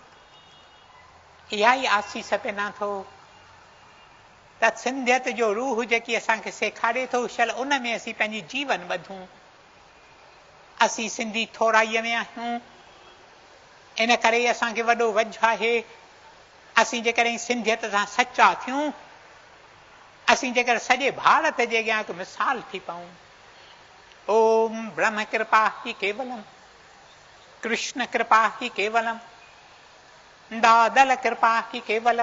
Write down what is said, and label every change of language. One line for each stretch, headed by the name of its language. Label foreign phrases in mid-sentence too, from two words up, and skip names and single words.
Sindhi: इहा ई आसीस पिना थो त सिंधियत जो रूह जेकी असांखे सेखारे थो, शल उन में असीं पंहिंजी जीवन ॿधूं। असीं सिंधी थोराईअ में आहियूं, इन करे असांखे वॾो वझ आहे। असीं जेकॾहिं सिंधियत सां सचा थियूं, असीं जेकर सॼे भारत जे अॻियां हिकु मिसाल थी पऊं।
Sanskrit: ओम ब्रह्म कृपा ही केवलम, कृष्ण कृपा ही केवलम, दादल कृपा ही केवलम।